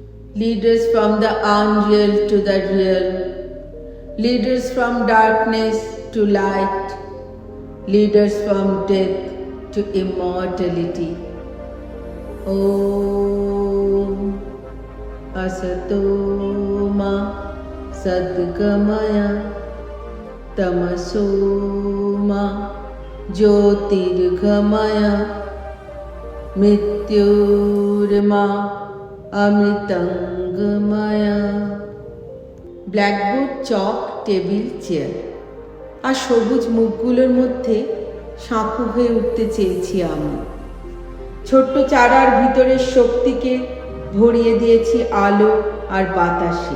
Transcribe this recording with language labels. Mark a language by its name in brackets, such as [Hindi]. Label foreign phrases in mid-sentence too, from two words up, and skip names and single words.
[English] Lead us from the unreal to the real. Lead us from darkness to light. Lead us from death to immortality. [Sanskrit] ॐ असतो मा सद्गमय तमसो मा ज्योतिर्गमय मृत्युर्मा अमृतंगमय। [Bangla] ব্ল্যাকবোর্ড, চক, টেবিল, চেয়ার আর সবুজ মুখগুলোর মধ্যে সাঁকো হয়ে উঠতে চেয়েছি আমি। ছোট্ট চারার ভিতরের শক্তিকে ভরিয়ে দিয়েছি আলো আর বাতাসে।